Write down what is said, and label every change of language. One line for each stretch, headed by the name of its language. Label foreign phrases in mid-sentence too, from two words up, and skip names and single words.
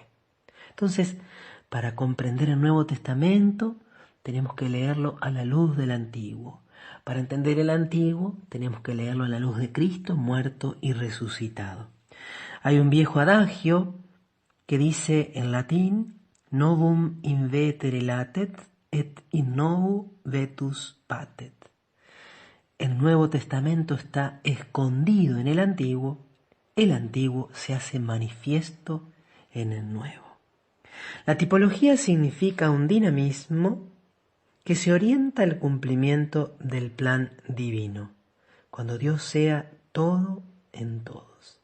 Spanish: Entonces, para comprender el Nuevo Testamento, tenemos que leerlo a la luz del Antiguo. Para entender el Antiguo, tenemos que leerlo a la luz de Cristo muerto y resucitado. Hay un viejo adagio que dice en latín,
Latin: novum in vetere latet et in novo vetus patet.
Spanish: El Nuevo Testamento está escondido en el Antiguo se hace manifiesto en el nuevo. La tipología significa un dinamismo que se orienta al cumplimiento del plan divino, cuando Dios sea todo en todos.